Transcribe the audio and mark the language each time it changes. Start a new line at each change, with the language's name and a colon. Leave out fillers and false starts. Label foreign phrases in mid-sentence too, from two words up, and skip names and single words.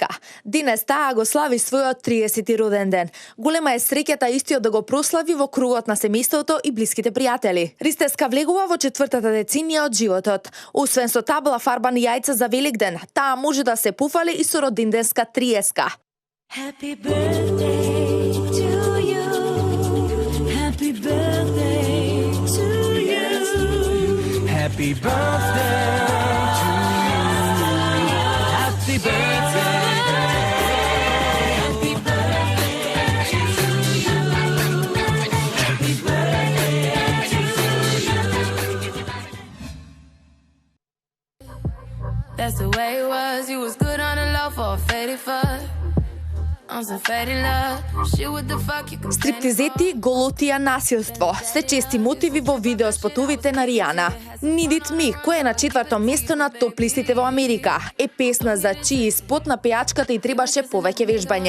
Macedonian: Денес таа го слави својот 30-ти роден ден. Голема е среќата истиот да го прослави во кругот на семејството и блиските пријатели. Ристевска влегува во 4-та деценија од животот. Освен со табла фарбани јајца за Великден, таа може да се пофали и со роденденска 30-ка.
English: Happy birthday to you. Happy birthday to you. Happy birthday to you. Happy birthday. Happy birthday to you. Happy birthday to you. That's the way it was. You was good on the low for a faded fuck.
Macedonian: Стриптизети, голотија, насилство се чести мотиви во видеоспотовите на Ријана. Need It Me, која е на 4-то место на топ листите во Америка, е песна за чиј спот на пејачката и требаше повеќе вежбање.